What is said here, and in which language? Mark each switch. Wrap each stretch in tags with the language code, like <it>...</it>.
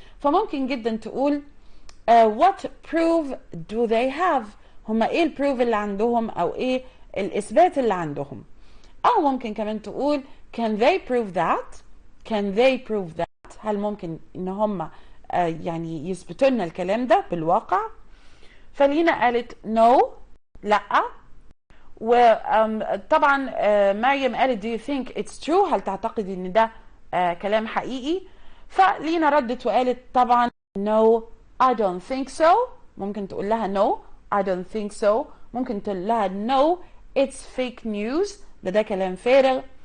<ar>فممكن جدا تقول</ar> <en>what proof do they have؟</en> <ar>هما ايه البروف اللي عندهم او ايه الاثبات اللي عندهم؟ او ممكن كمان تقول</ar> <en>can they prove that؟ can they prove that؟</en> <ar>هل ممكن ان هما يعني يثبتوا لنا الكلام ده بالواقع؟ فلينا قالت no لا. وطبعا مريم قالت</ar> <en>do you think it's true؟</en> <ar>هل تعتقد ان ده كلام حقيقي؟ فلينا ردت وقالت طبعا</ar> <en>no I don't think so.</en> <ar>ممكن تقول لها</ar> <en>no I don't think so.</en> <ar>ممكن تقول لها</ar> <en>no it's fake news،</en> <ar>ده كلام فارغ.</ar>